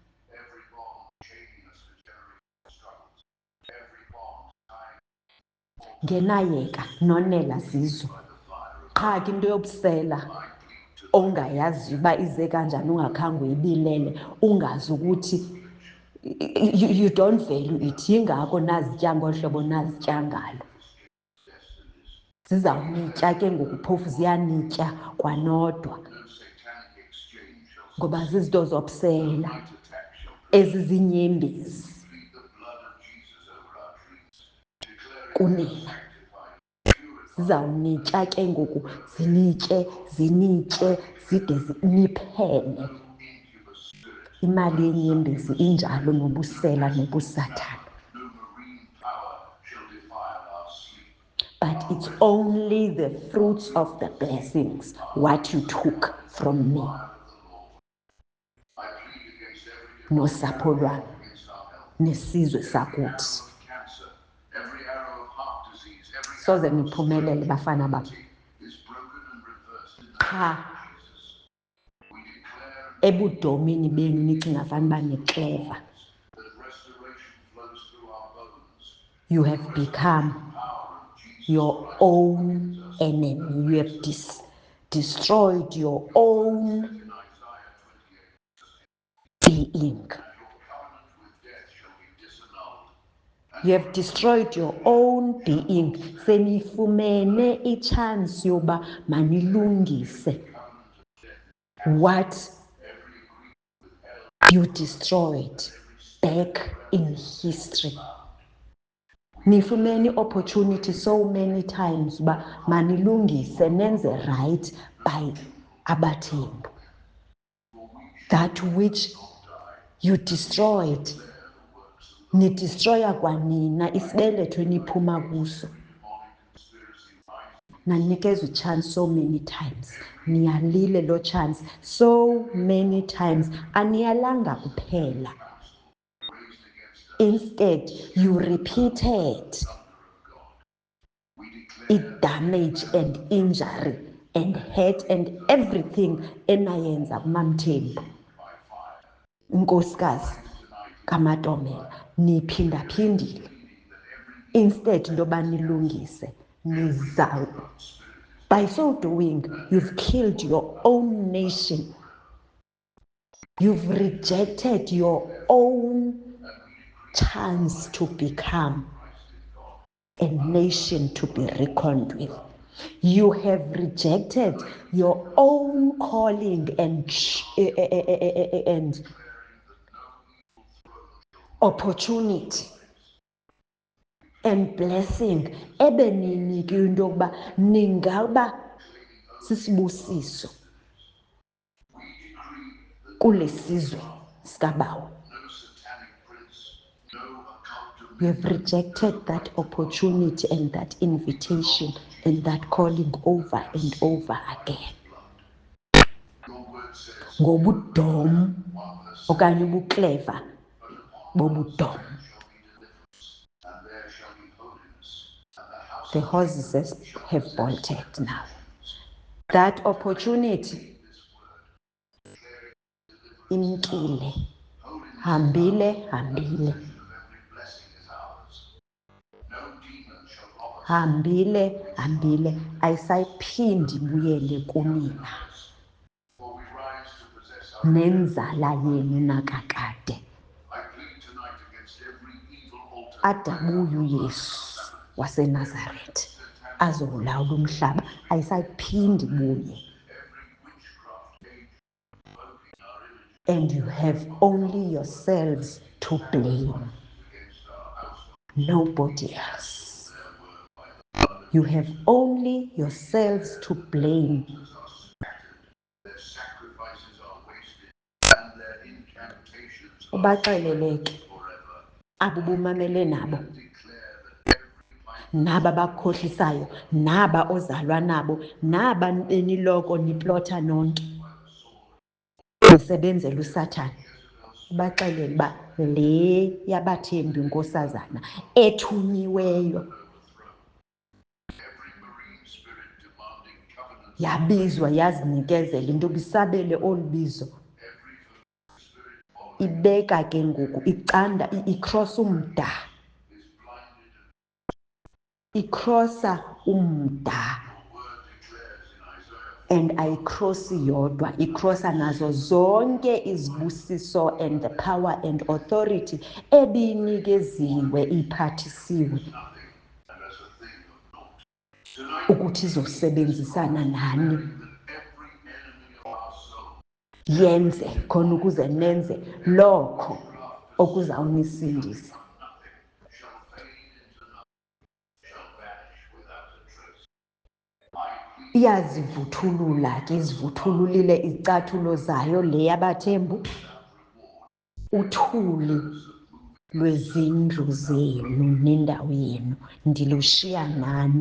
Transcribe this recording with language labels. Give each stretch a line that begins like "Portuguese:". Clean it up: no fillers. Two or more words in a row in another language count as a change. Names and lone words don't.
Xhosa: Ngenayeka nonela zizo, qha ke into yobusela ongayazi uba ize kanjani, ungakhange uyibilele, ungazi ukuthi
English: you don't value it.
Xhosa: Yingako nazitya ngolu hlobo nazitya ngalo. Zizawunitya ke ngoku, phofu ziyanitya kwanodwa, ngoba zizinto zobusela eziziinyembezi kunina. Zizawunitya ke ngoku, zinitye zide niphele. Imali yenyembezi injalo, nobusela nobusathana.
English: But it's only the fruits of the blessings what you took from me.
Xhosa: Nosapho lwami, nesizwe sakuthi. Soze niphumelele bafana bam. Qha ebudomini benu nicinga fanuba ni-clever.
English: You have become your own enemy. You have destroyed your own being. You have destroyed your own being.
Xhosa: Senifumene ichance yoba manilungise
English: what you destroyed back in history. Nifumene opportunity so many times
Xhosa: uba manilungise nenze
English: right by abathembu. That which you destroyed,
Xhosa: nidestroya kwanina isibeletho eniphuma kuso.
English: Nanikezwe chance so many times,
Xhosa: niyalile lo
English: chance so many times,
Xhosa: aniyalanga kuphela.
English: Instead, you repeated damage and injury and hurt and everything
Xhosa: enayenza kuMamthembu, unkosikazi kaMatomela. Niphindaphindile. Instead into yoba nilungise,
English: by so doing, you've killed your own nation. You've rejected your own chance to become a nation to be reckoned with. You have rejected your own calling and opportunity and blessing
Xhosa: ebeninike into yokuba ningaba sisibusiso kule sizwe sikabawo.
English: no satanic prince, no occult We have rejected that opportunity and that invitation and that calling over and over again. Your word says,
Xhosa: Ngobudom okanye ubukleva bobudom.
English: and there shall be holiness, and the house The of horses have bolted now. That opportunity
Xhosa: imkile, hambile, hambile,
English: of every blessing is ours. No demon shall rob us.
Xhosa: hambile, hambile, ayisayiphindi ibuyele kunina
English: For we rise to possess our.
Xhosa: nenzala yenu nakakade.
English: I plead tonight against every evil altar.
Xhosa: Adabuye uYesu waseNazaretha azowulawula umhlaba, ayisayiphindi ibuye.
English: Every witchcraft age invoking our image And you have only yourselves to blame, against our household. nobody else. You have only yourselves to blame. Are scattered, their sacrifices are wasted, and their incantations are
Xhosa: Ubaxeleleke
English: forever.
Xhosa: abo bumamele nabo,
English: Declare that every pipe
Xhosa: naba bakhohlisayo, naba ozalwa nabo, naba beniloko niplota nonke nisebenzela uSathane. Ubaxelele uba le yabathembi inkosazana ethunyiweyo
English: every marine spirit demanding covenants,
Xhosa: yabizwa yazinikezela into bisabele olu bizo,
English: every spirit
Xhosa: ibeka ke ngoku icanda ikrosa umda,
English: is blinded,
Xhosa: ikrosa umda,
English: and word declares in Isaiah
Xhosa: and ayikrosi yodwa, ikrosa nazo zonke izibusiso
English: and the power and authority
Xhosa: ebinikeziwe iphathisiwe
English: nothing, and as a thing of naught. Tonight,
Xhosa: ukuthi izosebenzisana nani,
English: that every enemy of our soul
Xhosa: yenze khona ukuze nenze lokho okuzawunisindisa.
English: nothing shall fade into nothing, shall vanish without a trace. I plead
Xhosa: Iyazivuthulula ke, izivuthululile izicathulo zayo le yabathembu, uthuli lwezindlu zenu nendawo yenu ndilushiya nani.